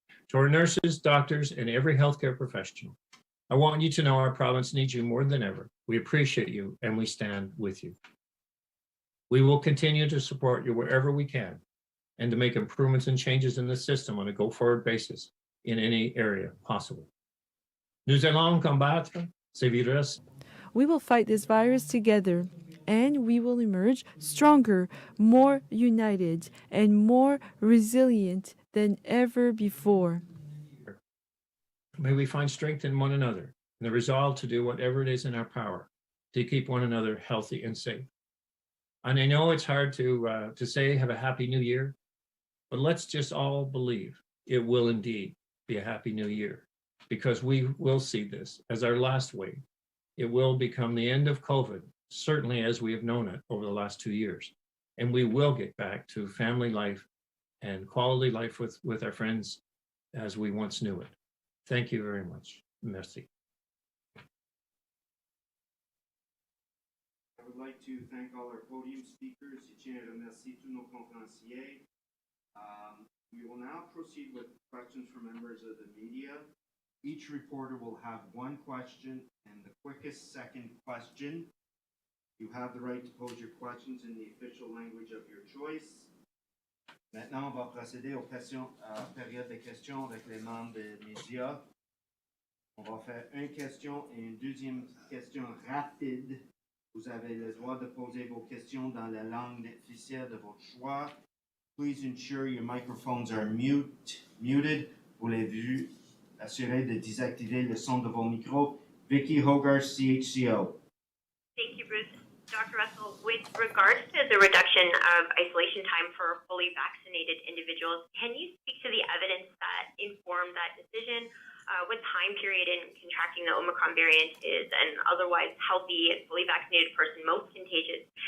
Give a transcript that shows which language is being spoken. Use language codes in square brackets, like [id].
[en] To our nurses, doctors, and every healthcare professional, I want you to know our province needs you more than ever. We appreciate you and we stand with you. We will continue to support you wherever we can and to make improvements and changes in the system on a go-forward basis in any area possible. [fr] Nous allons combattre ce virus. [en] We will fight this virus together, and we will emerge stronger, more united, and more resilient than ever before. May we find strength in one another and the resolve to do whatever it is in our power to keep one another healthy and safe. And I know it's hard to say have a happy new year, but let's just all believe it will indeed be a happy new year, because we will see this as our last wave. It will become the end of COVID, certainly as we have known it over the last 2 years. And we will get back to family life and quality life with our friends as we once knew it. Thank you very much. Merci. I would like to thank all our podium speakers. [fr] Je tiens à remercier tous nos conférenciers. [en] We will now proceed with questions from members of the media. Each reporter will have one question and the quickest second question. You have the right to pose your questions in the official language of your choice. [fr] Maintenant, on va procéder aux questions, période de questions avec les membres des médias. On va faire une question et une deuxième question rapide. Vous avez le droit de poser vos questions dans la langue officielle de votre choix. [en] Please ensure your microphones are muted. [fr] Voulez-vous assurer de désactiver le son de vos micros? [en] Vicky Hogarth, CHCO. Thank you, Bruce. Dr. Russell, with regards to the reduction of isolation time for fully vaccinated individuals, can you speak to the evidence that informed that decision? what time period in contracting the Omicron variant is an otherwise healthy and fully vaccinated person most contagious?